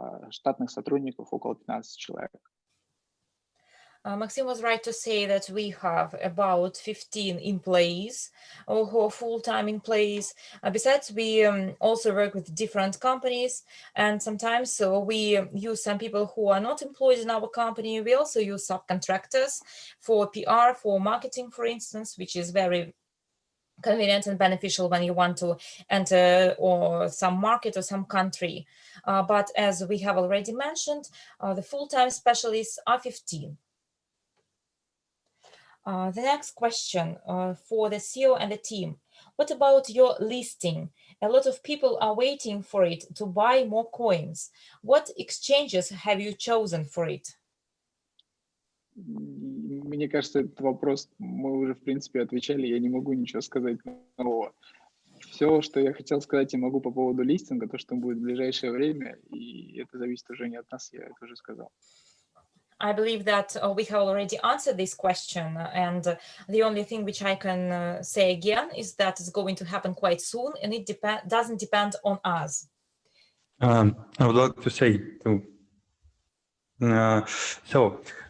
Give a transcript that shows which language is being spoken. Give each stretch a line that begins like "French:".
Russian: Штатных сотрудников около 15 человек.
English: Maxim was right to say that we have about 15 employees who are full-time employees. Besides, we also work with different companies, and sometimes we use some people who are not employed in our company. We also use subcontractors for PR, for marketing, for instance, which is very convenient and beneficial when you want to enter or some market or some country. But as we have already mentioned, the full-time specialists are 15. The next question for the CEO and the team. What about your listing? A lot of people are waiting for it to buy more coins. What exchanges have you chosen for it?
Russian: Мне кажется, этот вопрос мы уже, в принципе, отвечали. Я не могу ничего сказать нового. Все, что я хотел сказать, я могу по поводу листинга, то, что будет в ближайшее время, и это зависит уже не от нас, я это уже сказал.
English: I believe that we have already answered this question, and the only thing which I can say again is that it's going to happen quite soon, and it doesn't depend on us. I would like to say too. So